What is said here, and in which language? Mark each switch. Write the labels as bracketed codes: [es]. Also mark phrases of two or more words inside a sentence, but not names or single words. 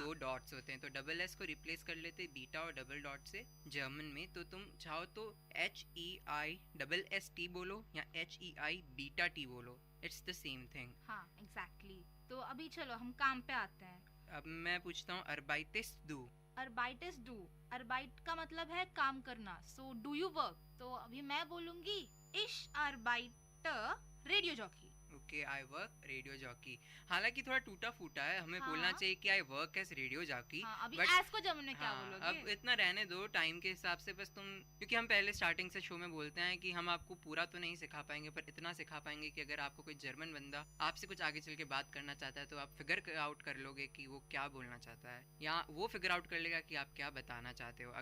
[hi] 2 डॉट्स होते हैं, तो [en] double s [hi] को रिप्लेस कर लेते हैं बीटा और [en] double dot [hi] से जर्मन में। तो तुम चाहो तो HEI बोलो या HEI बीटा टी बोलो, [en] it's the same thing. [hi] हाँ एग्जैक्टली। तो अभी चलो हम काम पे आते हैं। अब मैं पूछता हूँ [de] arbeites du। arbeites du, [hi] arbeit का मतलब है काम करना, [en] so do you work. [hi] तो अभी मैं बोलूंगी [de] ich arbeite [en] radio jockey. Okay, I work radio jockey. [hi] हालांकि थोड़ा टूटा फूटा है, हमें हाँ। बोलना चाहिए कि [en] I work as radio jockey. [hi] हाँ, अभी But- एस को जर्मन में क्या बोलोगे? अब इतना रहने दो टाइम के हिसाब से, बस तुम, क्योंकि हम पहले स्टार्टिंग से शो में बोलते हैं कि हम आपको पूरा तो नहीं सिखा पाएंगे पर इतना सिखा पाएंगे कि अगर आपको कोई जर्मन बंदा आपसे कुछ आगे चल के बात करना चाहता है तो आप [en] figure out [hi] कर लोगे कि वो क्या बोलना चाहता है, या वो [en] figure out [hi] कर लेगा कि आप क्या बताना चाहते हो।